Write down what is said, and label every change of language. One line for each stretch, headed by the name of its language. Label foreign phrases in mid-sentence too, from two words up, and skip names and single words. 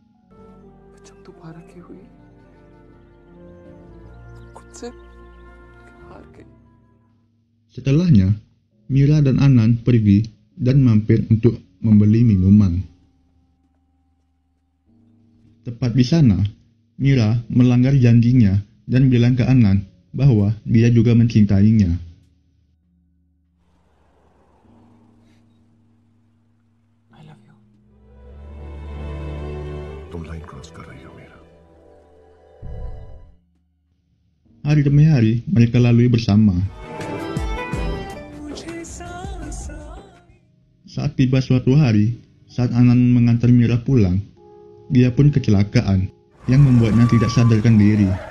Indonesian: Setelahnya, Mira dan Anand pergi dan mampir untuk membeli minuman. Tepat di sana, Mira melanggar janjinya dan bilang ke Anand bahwa dia juga mencintainya.
Hindi: तुम
English: line cross
Hindi: कर रही हो मीरा
Indonesian: Hari demi hari mereka lalui bersama. Saat tiba suatu hari, saat Anand mengantar Mira pulang, dia pun kecelakaan yang membuatnya tidak sadarkan diri.